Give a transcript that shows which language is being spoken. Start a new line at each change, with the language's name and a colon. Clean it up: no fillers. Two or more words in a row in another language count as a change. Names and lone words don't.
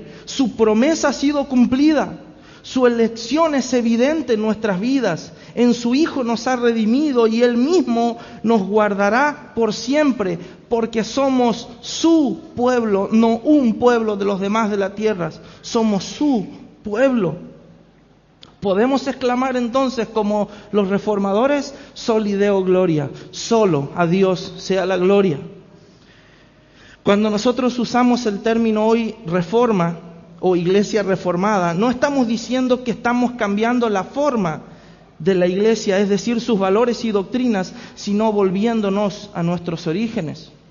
Spanish: Su promesa ha sido cumplida, su elección es evidente en nuestras vidas, en su Hijo nos ha redimido y Él mismo nos guardará por siempre, porque somos su pueblo, no un pueblo de los demás de la tierra, somos su pueblo. Podemos exclamar entonces como los reformadores:
Latin: soli Deo gloria,
Spanish: solo a Dios sea la gloria. Cuando nosotros usamos el término hoy reforma o iglesia reformada, no estamos diciendo que estamos cambiando la forma de la iglesia, es decir, sus valores y doctrinas, sino volviéndonos a nuestros orígenes.